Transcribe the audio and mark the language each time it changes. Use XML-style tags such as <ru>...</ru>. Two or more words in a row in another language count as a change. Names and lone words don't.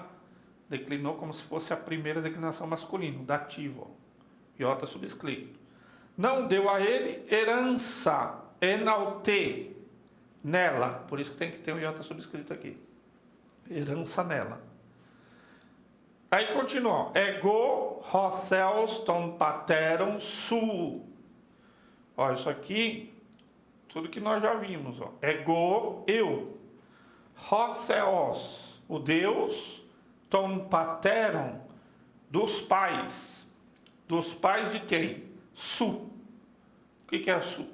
<pt>Declinou como se fosse a primeira declinação masculina, dativo, ó, iota subscrito. Não deu a ele herança, enalte, nela, por isso que tem que ter um iota subscrito aqui, herança nela. Aí continua,</pt> <el>ἐγὼ ὁ θεὸς τῶν πατέρων σου.</el> <pt>Ó, isso aqui, tudo que nós já vimos, ó. Ego, eu. Hotheos, o Deus,</pt> <el>τῶν πατέρων,</el> <pt>dos pais. Dos pais de quem? Su. O que é su?</pt>